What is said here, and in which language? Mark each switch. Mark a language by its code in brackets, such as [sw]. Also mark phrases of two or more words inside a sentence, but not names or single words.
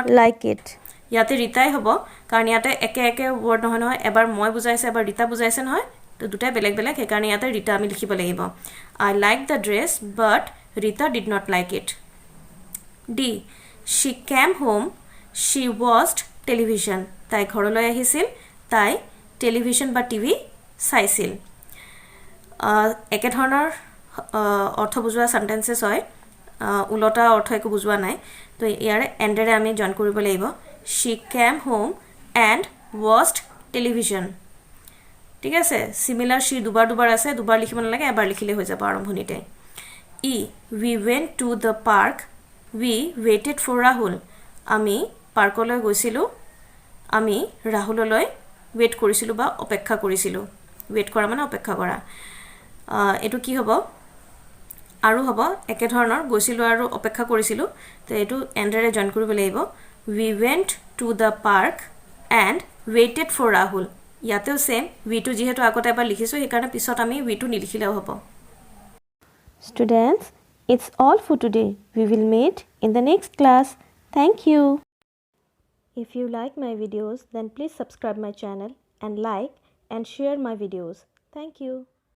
[en] like it [as] ইয়াতে ৰিতাই হ'ব কাৰণ ইয়াতে একে একে ওৱৰ্ড নহয় নহয় এবাৰ মই বুজাইছে এবাৰ ৰিতা বুজাইছে নহয় তো দুটা বেলেগ বেলেগ হেকাৰণে ইয়াতে ৰিতা আমি লিখিব লাগিব [en] I like the dress but Rita did not like it [as] D [en] she came home she watched television [as] তাই ঘৰলৈ আহিছিল তাই টেলিভিছন বা টিভি চাইছিল একে ধৰণৰ অৰ্থ বুজোৱা সেন্টেন্সেস হয় উলটা অৰ্থ একো বুজোৱা নাই তো ইয়াৰে এন্ডেৰে আমি জয়েন কৰিব লাগিব [en] she came home and watched television [as] ঠিক আছে সিমিলার she দুবাৰ আছে দুবাৰ লিখিব নালাগে এবাৰ লিখিলে হৈ যাব আৰম্ভণিতে [en] E we went to the park we waited for Rahul [as] আমি পাৰ্কলৈ গৈছিলো আমি ৰাহুললৈ ওয়েট কৰিছিলো বা অপেক্ষা কৰিছিলো ওয়েট কৰা মানে অপেক্ষা কৰা এটো কি হ'ব আৰু হ'ব একে ধৰণৰ গৈছিলো আৰু অপেক্ষা কৰিছিলো তো এটো এন্ডাৰে জয়েন কৰিব লাগিব [en] we went to the park and waited for Rahul [as] ইয়াতেও সেম [en] we to [as] যেহেতু আগতে এবাৰ লিখিছো এই কাৰণে পিছত আমি [en] we to [as] নিলিখিলেও হ'ব [en] Students, it's all for today. We will meet in the next class. Thank you. If you like my videos, then please subscribe my channel and like and share my videos. Thank you.